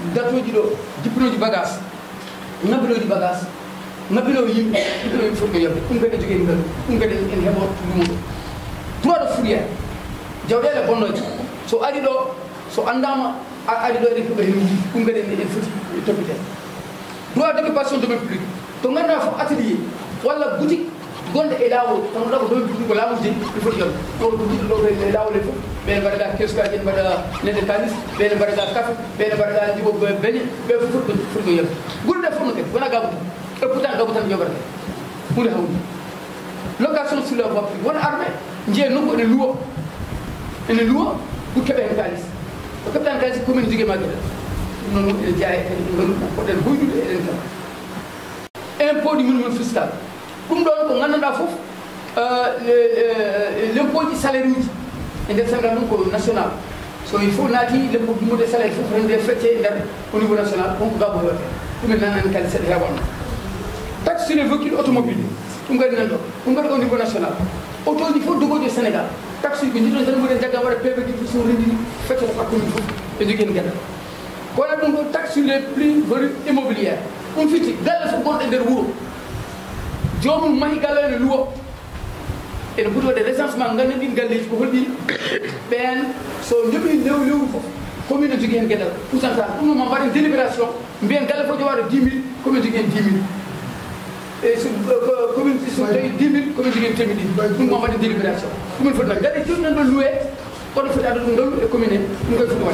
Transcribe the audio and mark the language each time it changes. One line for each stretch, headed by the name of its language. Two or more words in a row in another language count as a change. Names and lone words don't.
Fula: datoji ɗo jippinoji bagage ngabbiloji bagage ngabbilo yimɓe ɗiɗo yimɓe foti ko yebde ɗum kadi jogui ngalu ɗum kadi en heɓo lumo ɗo
French: droit de fourrière
Fula: jawɗele bonnoje so ari ɗo so andama ari ɗo eɗen keeɓa hen wuji ɗum kadi en foti toppite
French: droit d'occupation domaine public
Fula: to ganduɗa fof atelier walla boutique gonɗe e lawol tan ɗo ko
French: domaine public
Fula: ko lawol jeeyi
French: il faut
Fula: yon ɗo boutique ɗo e lawol e fof ɓene mbaɗaga kesukaji en mbaɗa nede kalis ɓene mbaɗaga café ɓene mbaɗaga jibo beñe ɓe fof foti ko yebde gure ɗe fof no kadi wona gabuti e pourtant gabu tan joɓata hunde hawdi
French: location sur la voie publique
Fula: wona armé jeeya nokku ene luwa pour keɓe hen kalis ko keɓɗan kalis commune jogui ma gueɗal ɗum noon ene jeeya kadi ngalu poɗɗen hoydude eɗen tan
French: impôt du minimum fiscal
Fula: ɗum ɗon ko gandanɗa fof l' impôt ji salaire uji e nder Sénégal ɗum ko national so il faut naati l' impôt dumode salaire fof rende fecce e nder
French: au niveau national
Fula: wonko gabo hewate ɗumen nanani kadi seeɗa hewanno
French: taxe sur les véhicules automobile
Fula: ɗum kadi nan ɗo ɗum kadi
French: au niveau national
Fula: auto ji fof dogoji e Sénégal taxe uji ko jiɗon tan mbiɗen jagga waɗa PV ji fof so rendini feccata par commune fof ɓe jogui hen gueɗal ko waɗa ɗum ko
French: taxe sur les plus values immobilière
Fula: ɗum fiti galle fof gonɗo e nder wuuro jomum mahi galle ene luwo ene foti waɗe recensement ganden ɗin galleji ko holɗi ɓen so jooɓi lewru fof commune ne jogui hen gueɗal pourcentage ɗum noon ma mbaɗen délibération mbiyen galle fof jowaɗo 10 000 commune jogui hen 10 000 e so commune so tawi 10 000 commune jogui hen temedɗi ɗum ma mbaɗen délibération ɗumen foti waɗe galle joni nan ɗo loué kono foti adda ɗum ngalu e commune he ɗum koye foti